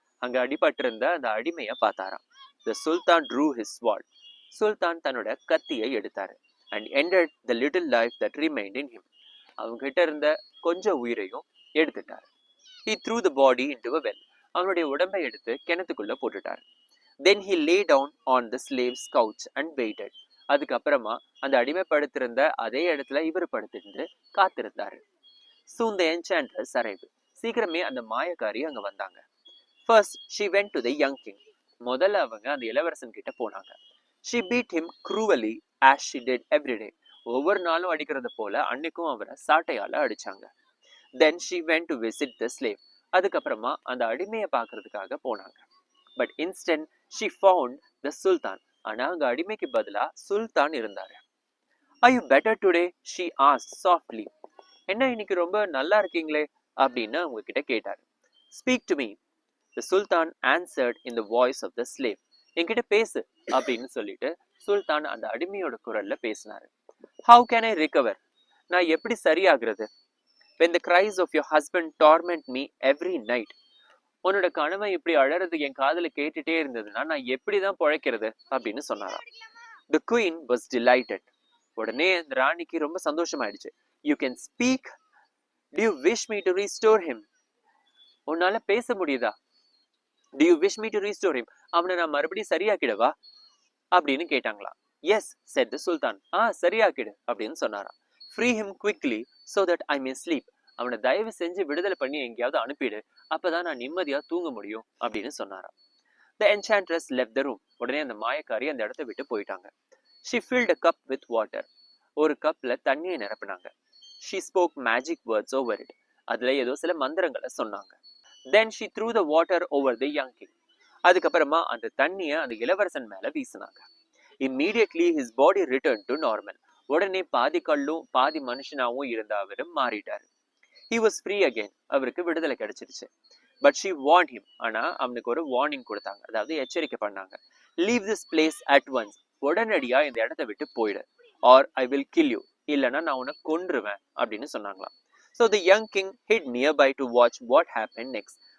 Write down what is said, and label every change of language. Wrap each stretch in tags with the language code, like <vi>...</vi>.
<ta>அங்க அடிபட்டிருந்த அந்த அடிமையை பார்த்தாராம்.</ta> <en>The Sultan drew his sword.</en> <ta>சுல்தான் தன்னோட கத்தியை எடுத்தாரு.</ta> <en>And ended the little life that remained in him.</en> <ta>அவங்க கிட்ட இருந்த கொஞ்சம் உயிரையும் எடுத்துட்டாரு.</ta> <en>He threw the body into a well.</en> <ta>அவனுடைய உடம்பை எடுத்து கிணத்துக்குள்ள போட்டுட்டாரு.</ta> <en>Then he lay down on the slave's couch and waited.</en> <ta>அதுக்கப்புறமா அந்த அடிமைப்படுத்திருந்த அதே இடத்துல இவர் படுத்திருந்து காத்திருந்தாரு.</ta> <en>Soon the enchantress arrived.</en> <ta>சீக்கிரமே அந்த மாயக்காரி அங்க வந்தாங்க.</ta> <en>First she went to the young king.</en> <ta>முதல்ல அவங்க அந்த இளவரசன் கிட்ட போனாங்க.</ta> <en>She beat him cruelly as she did every day.</en> <ta>ஒவ்வொரு நாளும் அடிக்கிறது போல அன்னைக்கும் அவரை சாட்டையால அடிச்சாங்க.</ta> <en>Then she went to visit the slave.</en> <ta>அதுக்கப்புறமா அந்த அடிமையை பார்க்கறதுக்காக போனாங்க.</ta> <en>But instead she found the Sultan.</en> <ta>ஆனா அங்க அடிமைக்கு பதிலா சுல்தான் இருந்தாரு.</ta> <en>Are you better today? She asked softly.</en> <ta>என்ன இன்னைக்கு ரொம்ப நல்லா இருக்கீங்களே அப்படின்னு அவங்க கிட்ட கேட்டாரு.</ta> <en>Speak to me. The Sultan answered in the voice of the slave.</en> <ta>என்கிட்ட பேசு அப்படின்னு சொல்லிட்டு சுல்தான் அந்த அடிமையோட குரல்ல பேசினாரு.</ta> <en>How can I recover?</en> <ta>நான் எப்படி சரியாகிறது?</ta> <en>When the cries of your husband torment me every night.</en> <ta>உன்னோட கணவன் இப்படி அழறது என் காதுல கேட்டுட்டே இருந்ததுன்னா நான் எப்படிதான் பிழைக்கிறது அப்படின்னு சொன்னாராம்.</ta> <en>The queen was delighted.</en> <ta>உடனே அந்த ராணிக்கு ரொம்ப சந்தோஷமாயிடுச்சு.</ta> <en>You can speak. Do you wish me to restore him?</en> <ta>உன்னால பேச முடியுதா?</ta> <en>Do you wish me to restore him?</en> <ta>அவனை நான் மறுபடியும் சரியாக்கிடவா அப்படின்னு கேட்டாங்களா.</ta> <en>Yes, said the Sultan.</en> <ta>சரியாக்கிடு அப்படின்னு சொன்னாராம்.</ta> <en>Free him quickly so that I may sleep.</en> <ta>அவனை தயவு செஞ்சு விடுதலை பண்ணி எங்கேயாவது அனுப்பிடு, அப்பதான் நான் நிம்மதியா தூங்க முடியும் அப்படின்னு சொன்னாராம்.</ta> <en>The enchantress left the room.</en> <ta>உடனே அந்த மாயக்காரி அந்த இடத்தை விட்டு போயிட்டாங்க.</ta> <en>She filled a cup with water.</en> <ta>ஒரு கப்ல தண்ணியை நிரப்பினாங்க.</ta> <en>She spoke magic words over it.</en> <ta>அதுல ஏதோ சில மந்திரங்களை சொன்னாங்க.</ta> <en>Then she threw the water over the young king.</en> <ta>அதுக்கப்புறமா அந்த தண்ணியை அந்த இளவரசன் மேல வீசினாங்க.</ta> <en>Immediately his body returned to normal.</en> <ta>உடனே பாதி கல்லும் பாதி மனுஷனாவும் இருந்த அவரும் மாறிட்டாரு.</ta> <en>He was free again.</en> <ta>அவருக்கு விடுதலை கிடைச்சிருச்சு.</ta> <en>But she warned him.</en> <ta>ஆனா அவனுக்கு ஒரு வார்னிங் கொடுத்தாங்க, அதாவது எச்சரிக்கை பண்ணாங்க.</ta> <en>Leave this place at once.</en> <ta>உடனடியா இந்த இடத்தை விட்டு போயிடு.</ta> <en>Or I will kill you.</en> <ta>இல்லனா நான் உன்னை கொன்றுவேன் அப்படின்னு சொன்னாங்களாம்.</ta> <en>So the young king hid nearby to watch what happened next.</en>